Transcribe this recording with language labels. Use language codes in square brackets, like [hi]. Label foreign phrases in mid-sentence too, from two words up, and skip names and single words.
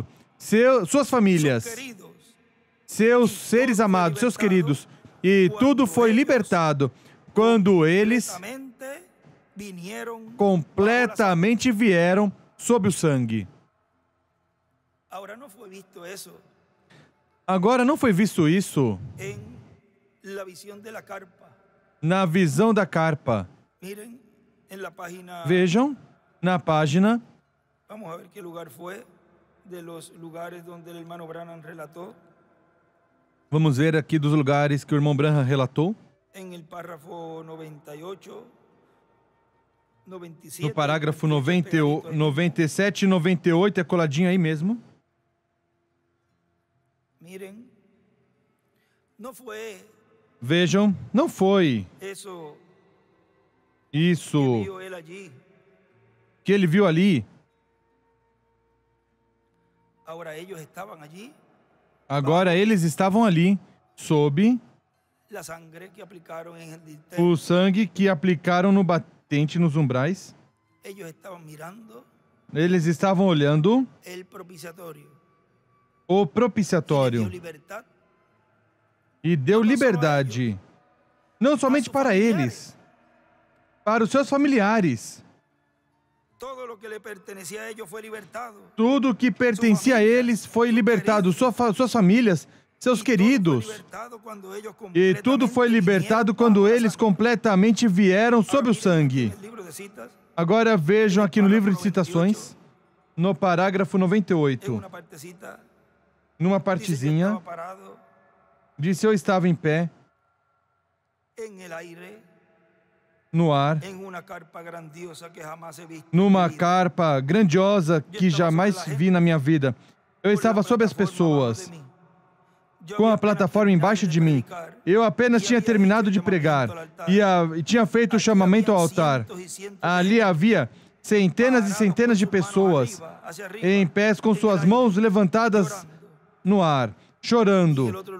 [pt] Suas famílias, seus seres amados, seus queridos, e tudo foi libertado quando eles completamente vieram sob o sangue. Agora não foi visto isso na visão da carpa. Vejam na página. [es] Vamos a ver qué lugar fue de los lugares donde el hermano Branham relató. [pt] Vamos ver aqui dos lugares que o irmão Branham relatou. [es] En el párrafo 98, 97, [pt] No parágrafo 97 e 98, é coladinho aí mesmo. [es] Miren, no fue [pt] Vejam, não foi [es] eso [pt] isso [es] que vio él allí. [pt] que ele viu ali. [es] Ahora ellos estaban allí. [pt] Agora eles estavam ali, sob [es] La sangre que aplicaron en el dintel. [pt] o sangue que aplicaram no batente nos umbrais. [es] Ellos estaban mirando [pt] Eles estavam olhando [es] el propiciatorio. [pt] o [es] Y le dio [pt] propiciatório [es] libertad [pt] e deu liberdade, não somente para eles, para os seus familiares. [es] todo lo que le pertenecía a ellos fue libertado. [pt] Tudo que pertencia a eles foi libertado, suas famílias, seus [es] Y todo fue [pt] queridos. [es] libertado cuando ellos [pt] E tudo foi libertado quando eles completamente vieram sob o sangue. [es] el libro de citas, [pt] Agora vejam aqui no livro de citações, no parágrafo [es] en 98, una partecita, [pt] numa [es] dice que [pt] partezinha, [es] estaba parado [pt] disse: eu estava em pé, [es] en el aire, [pt] no ar, [es] en una carpa grandiosa que jamás he visto. [pt] numa [es] en mi vida. [pt] carpa grandiosa que jamais vi na minha vida. Eu estava sob as pessoas, com a plataforma embaixo de mim. Eu apenas tinha terminado de pregar e tinha feito o chamamento ao altar. Ali havia centenas e centenas de pessoas em pés com suas mãos levantadas no ar, chorando.